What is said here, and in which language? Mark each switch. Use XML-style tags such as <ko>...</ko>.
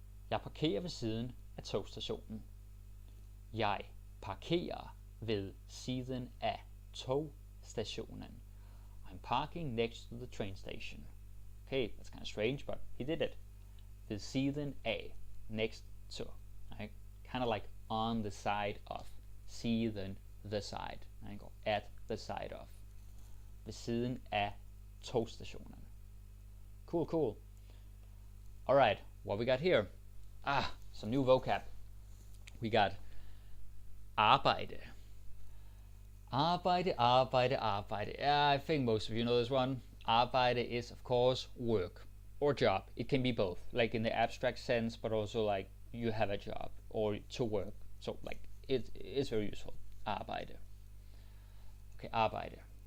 <da>Jeg parkerer ved siden af togstationen. Jeg parkerer ved siden af togstationen.</da> <en>I'm parking next to the train station. Okay, that's kind of strange, but he did it.</en> <da>Ved siden af,</da> <en>next to. Right? Kind of like on the side of. Siden, the side. Right? Or at the side of.</en> <da>Ved siden af togstationen.</da> <en>Cool, cool. Alright, what we got here? Some new vocab. We got arbejde.</en> <da>Arbejde, arbejde, arbejde.</da> <en>Yeah, I think most of you know this one. Arbejde is, of course, work or job. It can be both, like in the abstract sense, but also like you have a job or to work. So like it's very useful. Arbejde. Okay, arbejde.</en>